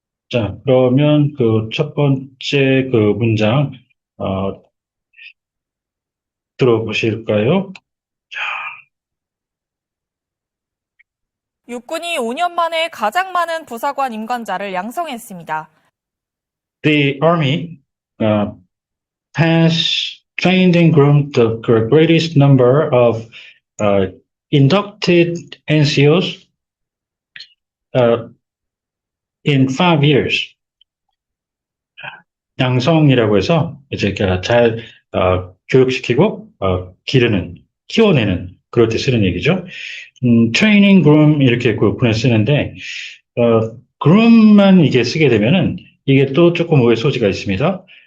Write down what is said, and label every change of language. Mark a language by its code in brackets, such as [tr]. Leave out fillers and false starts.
[ko] 자, 그러면 첫 번째 문장 들어보실까요? 육군이 5년 만에 가장 많은 부사관 임관자를 양성했습니다. [en] The Army has trained and groomed the greatest number of inducted NCOs in 5 years. [ko] 양성이라고 해서 이제 잘 교육시키고 키워내는 그럴 때 쓰는 얘기죠. 트레이닝 그룸 이렇게 군에 쓰는데 그룸만 이게 쓰게 되면은 이게 또 조금 오해 소지가 있습니다.